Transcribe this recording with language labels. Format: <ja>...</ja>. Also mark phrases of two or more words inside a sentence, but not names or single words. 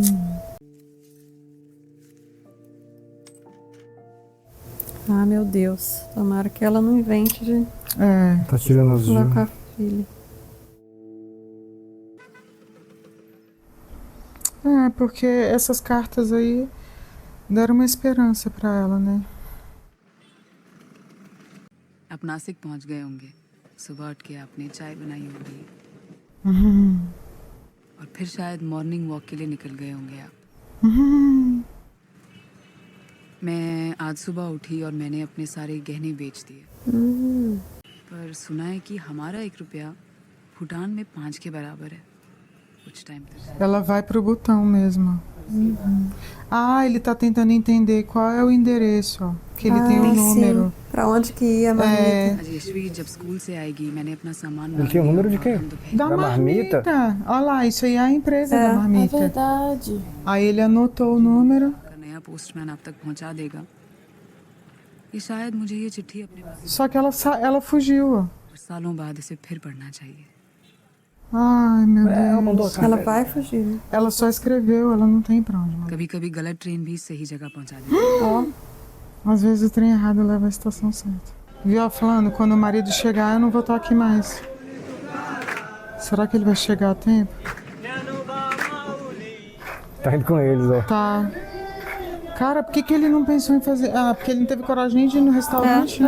<pt>Ah, meu Deus. Tomara que ela não invente de Tá tirando os falar gil. com a filha. É, porque essas cartas aí deram uma esperança pra ela, né?</pt> <hi>आप नासिक पहुंच गए होंगे, सुबह उठ के आपने चाय बनाई होगी और फिर शायद</hi> <en>morning walk</en> <hi>के लिए निकल गए होंगे आप। मैं आज सुबह उठी और मैंने अपने सारे गहने बेच दिए, पर सुना है कि हमारा 1 रुपया भूटान में 5 के बराबर है। कुछ टाइम तक।</hi> <pt>Ela vai pro botão mesmo. Ah, ele tá tentando entender qual é o endereço, ó. Que ele tem um número. Sim. Pra onde que ia a marmita?</pt> <hi>राजेश्वरी जब स्कूल से आएगी मैंने अपना सामान</hi> <pt>Ele tinha o número de quê? Da marmita. Olha lá, isso aí é a empresa da marmita. É verdade. Aí ele anotou o número.</pt> <hi>नया पोस्टमैन आप तक पहुंचा देगा ये शायद मुझे ये चिट्ठी अपने पास</hi> <pt>Só que ela fugiu, ó.</pt> <hi>और सालों बाद इसे फिर पढ़ना चाहिए।</hi> <pt>Ai, meu Deus. Ela vai fugir. Ela só escreveu, ela não tem pra onde.</pt> <hi>कभी-कभी गलत ट्रेन भी सही जगह पहुंचा देती</hi> <pt>Às vezes o trem errado leva à estação certa. Viu ela falando, quando o marido chegar, eu não vou estar aqui mais. Será que ele vai chegar a tempo? Tá indo com eles, ó. Tá. Cara, por que ele não pensou em fazer... Ah, porque ele não teve coragem nem de ir no restaurante, né?</pt>